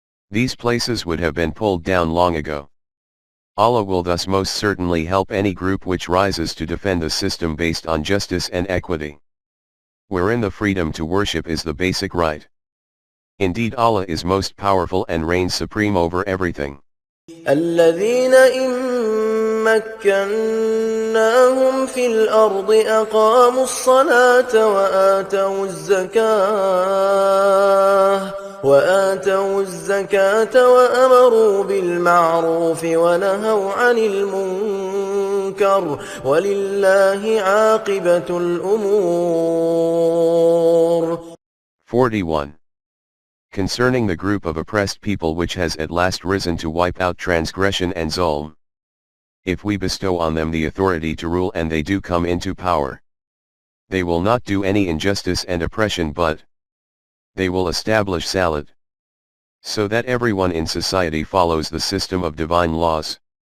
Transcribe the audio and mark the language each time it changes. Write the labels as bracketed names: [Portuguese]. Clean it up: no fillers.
[English] These places would have been pulled down long ago. Allah will thus most certainly help any group which rises to defend a system based on justice and equity, wherein the freedom to worship is the basic right. Indeed, Allah is most powerful and reigns supreme over everything. [Arabic] الذين إن مكناهم في الأرض أقاموا الصلاة وآتوا الزكاة وأمروا بالمعروف ونهوا عن المنكر ولله عاقبة الأمور. [English] 41. Concerning the group of oppressed people which has at last risen to wipe out transgression and zulm, if we bestow on them the authority to rule and they do come into power, they will not do any injustice and oppression, but they will establish salat, so that everyone in society follows the system of divine laws.